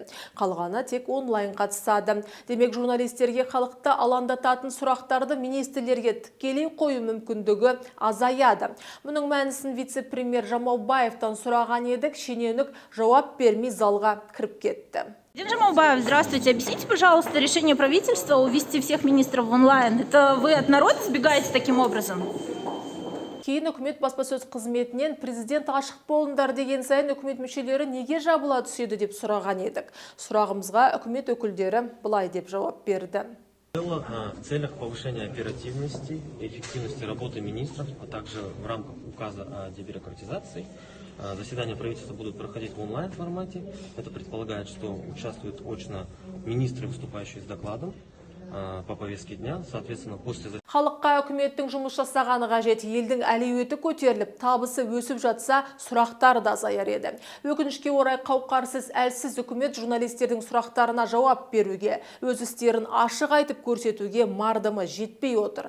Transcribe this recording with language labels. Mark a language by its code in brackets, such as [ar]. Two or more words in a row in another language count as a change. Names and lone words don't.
[kk] Қалғаны тек онлайн қатысады. Демек, журналистерге халықты алаңдататын сұрақтарды министрлерге тікелей қою мүмкіндігі азаяды. Мұның мәнісін вице-премьер Жамаубаевтан сұраған едік, шенеунік жауап бермей залға кіріп кетті. Жамаубаев, [ru] здравствуйте. Объясните, пожалуйста, решение правительства увести всех министров в онлайн. Это вы от народа сбегаете таким образом? [kk] Кейін үкімет баспасөз қызметінен президент ашық болыңдар деген сайын үкімет мүшелері неге жабыла түседі деп сұраған едік. Сұрағымызға үкімет өкілдері былай деп жауап берді. [ru] В целях повышения оперативности и эффективности работы министров, а также в рамках указа о дебюрократизации, заседания правительства будут проходить в онлайн-формате. Это предполагает, что участвуют очно министры, выступающие с докладом по повестке дня. Соответственно, после... [kk] Халыққа үкіметтің жұмыс жасағаны қажет. Елдің әлеуеті көтеріліп, табысы өсіп жатса, сұрақтар да азаяр еді. Өкінішке орай қауқарсыз, әлсіз үкімет журналистердің сұрақтарына жауап беруге, өз істерін ашық айтып көрсетуге мардымы жетпей отыр.